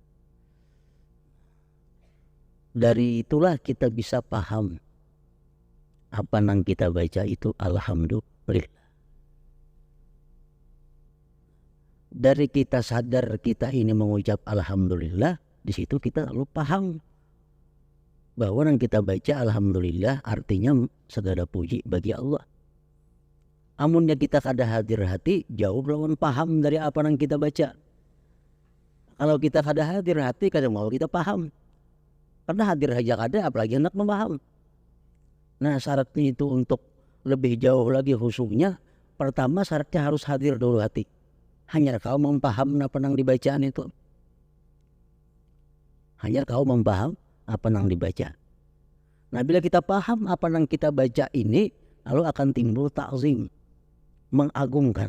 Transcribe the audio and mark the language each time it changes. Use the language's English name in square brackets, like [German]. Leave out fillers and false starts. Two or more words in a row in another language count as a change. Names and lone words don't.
[Indonesian] Dari itulah kita bisa paham apa yang kita baca itu alhamdulillah. Dari kita sadar kita ini mengucap alhamdulillah, di situ kita lalu paham bahwa yang kita baca alhamdulillah artinya segala puji bagi Allah. [Banjar] Amunnya kita kada hadir hati, jauh lawan paham dari apa yang kita baca. Kalau kita kada hadir hati, kada mau kita paham. Karena hadir saja kada, apalagi hendak memaham. [Indonesian] Nah, syaratnya itu untuk lebih jauh lagi khusyuknya, pertama syaratnya harus hadir dulu hati. Hanya kau mempaham apa yang dibacaan itu. Hanya kau mempaham apa yang dibaca. Nah, bila kita paham apa yang kita baca ini, lalu akan timbul ta'zim, mengagungkan.